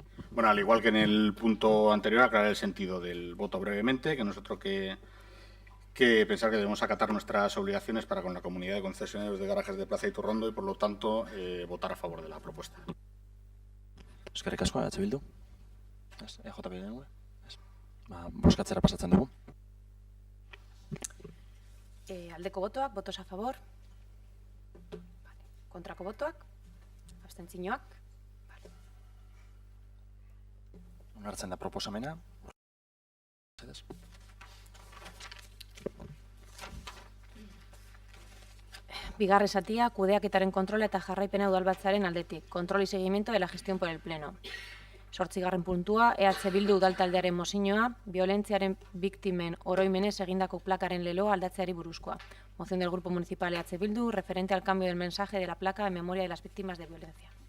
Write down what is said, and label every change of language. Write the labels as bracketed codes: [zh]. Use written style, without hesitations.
[es] Bueno, al igual que en el punto anterior, aclarar el sentido del voto brevemente, que nosotros que pensar que debemos acatar nuestras obligaciones para con la comunidad de concesionarios de garajes de Plaza Iturrondo y, por lo tanto, votar a favor de la propuesta. [eu] Eskerrik asko, Bildu. EJP bozkatzera pasatzen dugu. Aldeko botoak, [es] votos a favor. [eu] Kontrako botoak, abstentzioak. Onartzen da proposamena. Bigarren zatia, kudeaketaren kontrola eta jarraipena udalbatzaren aldetik. [es] Kontrol y seguimiento de la gestión por el pleno. [eu] 8. puntua, EH Bildu udaltaldearen mozioa, violentziaren biktimen oroimenez egindako plakaren leloa aldatzeari buruzkoa. [es] Moción del Grupo Municipal EH Bildu referente al cambio del mensaje de la placa en memoria de las víctimas de violencia.